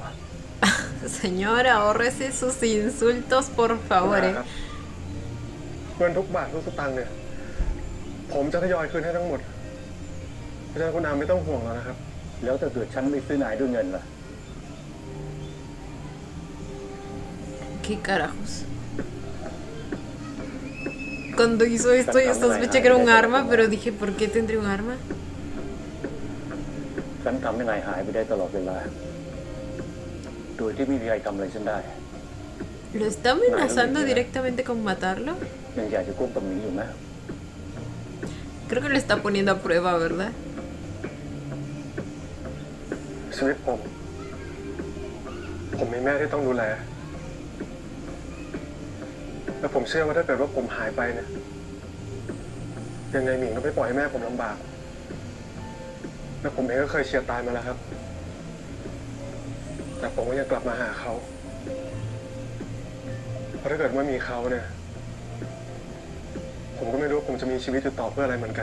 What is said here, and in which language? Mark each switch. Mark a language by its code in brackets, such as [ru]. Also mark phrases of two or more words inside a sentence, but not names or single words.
[es] Señora, ahórrese sus insultos, por favor. [th] เงินทุกบาททุกสตางค์เนี่ย ผมจะทยอยคืนให้ทั้งหมดเพราะฉะนั้นคุณอาไม่ต้องห่วงแล้วนะครับ แล้วถ้าเกิดฉันไม่ซื้อนายด้วยเงินล่ะ [es] ¿Qué carajos? Cuando hizo esto yo sospeché que era un arma, pero dije, ¿por qué tendría un arma? [th] ฉันทำให้นายหายไปได้ตลอดเวลา โดยที่ไม่มีใครทำอะไรฉันได้ [es] ¿Lo está amenazando directamente con matarlo? [th] ยังอยากจะคบกับหมิงอยู่นะ [es] Creo que lo está poniendo a prueba, ¿verdad? [th] ชีวิตผมมีแม่ที่ต้องดูแล และผมเชื่อว่าถ้าเกิดว่าผมหายไปเนี่ย ยังไงหมิงก็ไม่ปล่อยให้แม่ผมลำบาก และผมเองก็เคยเฉียดตายมาแล้วครับ แต่ผมก็ยังกลับมาหาเขา เพราะถ้าเกิดว่ามีเขาเนี่ย ผมก็ไม่รู้ว่าผมจะมีชีวิตอยู่ต่อเพื่ออะไรเหมือนกัน